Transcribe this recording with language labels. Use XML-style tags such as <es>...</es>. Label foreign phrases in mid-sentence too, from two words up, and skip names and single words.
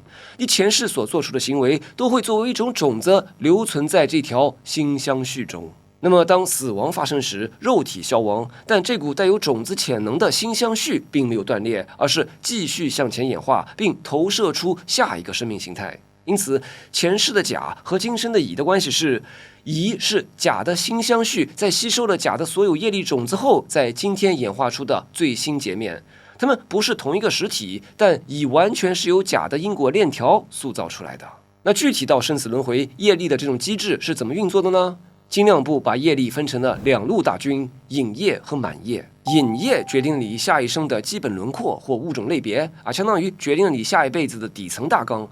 <zh>你前世所做出的行為都會作為一種種子留存在這條心相續中。那麼當死亡發生時，肉體消亡，但這股帶有種子潛能的心相續並沒有斷裂，而是繼續向前演化，並投射出下一個生命形態。因此，前世的甲和今生的乙的關係是，乙是甲的心相續，在吸收了甲的所有業力種子後，在今天演化出的最新截面。它們不是同一個實體，但乙完全是由甲的因果鏈條塑造出來的。那具體到生死輪迴業力的這種機制是怎麼運作的呢？精量部把業力分成了2路大軍：引業和滿業。引業決定了你下一生的基本輪廓或物種類別相當於決定了你下一輩子的底層大綱。</zh>